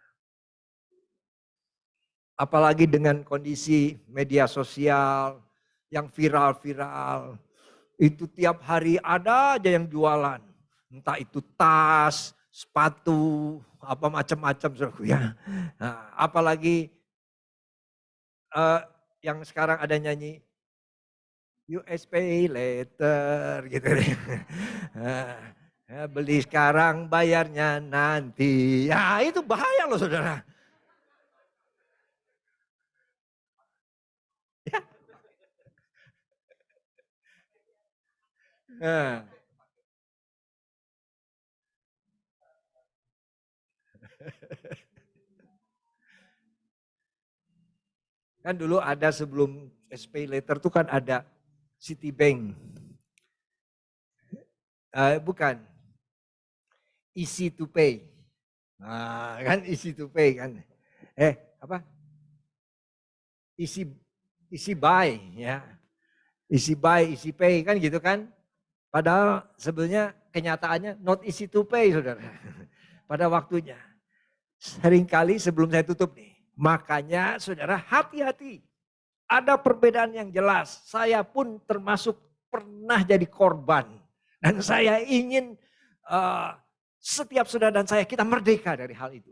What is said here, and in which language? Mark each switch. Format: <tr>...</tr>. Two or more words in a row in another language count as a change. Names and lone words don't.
<id>Apalagi dengan kondisi media sosial yang viral-viral. Itu tiap hari ada aja yang jualan. Entah itu tas, sepatu, apa macam-macam ya. Nah, apalagi yang sekarang ada nyanyi US pay later gitu. Beli sekarang bayarnya nanti. Ya itu bahaya loh saudara. Nah. Kan dulu ada sebelum SPay later tuh kan ada Citibank. Bukan.</id> <en>Easy to pay.</en> <id>Nah, kan</id> <en>easy to pay</en> <id>kan. Apa?</id> <en>Easy buy ya. Easy buy, easy pay</en> <id>kan gitu kan. Padahal sebenarnya kenyataannya</id> <en>not easy to pay</en> <id>saudara. Pada waktunya. Seringkali sebelum saya tutup nih. Makanya saudara hati-hati. Ada perbedaan yang jelas. Saya pun termasuk pernah jadi korban. Dan saya ingin setiap saudara dan saya kita merdeka dari hal itu.</id>